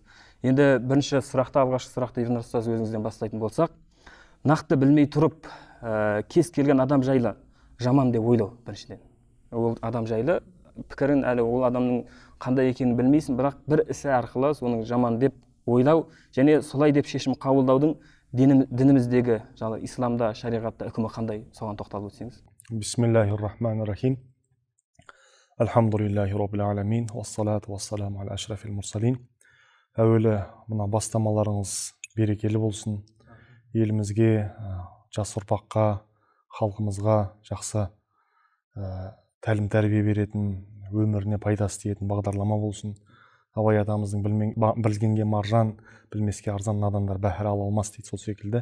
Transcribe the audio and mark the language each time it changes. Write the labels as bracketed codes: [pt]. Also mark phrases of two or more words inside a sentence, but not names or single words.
[kk] Енді бірінші сұрақты, алғашқы сұрақты Ернар ұстаз өзіңізден бастайтын болсақ, нақты білмей тұрып, кез келген адам жайлы жаман деп ойлау біріншіден. Ол адам жайлы пікірін әлі ол адамның қандай екенін білмейсің, бірақ бір ісі арқылы соның жаман деп ойлау және солай деп шешім қабылдаудың дініміздегі, жаңағы исламда, шариғатта үкімі қандай, соған тоқталып өтсеңіз. [ar] بسم الله الرحمن الرحيم. الحمد لله رب العالمين، والصلاة والسلام على أشرف المرسلين. [kk] Әуелі мына бастамаларыңыз берекелі болсын. Елімізге, жас ұрпаққа, халқымызға жақсы тәлім тәрбие беретін, өміріне пайдасы тиетін бағдарлама болсын. Абай атамыздың білгенге маржан, білмеске арзан надандар бәһір ала алмас дейді, сол секілді.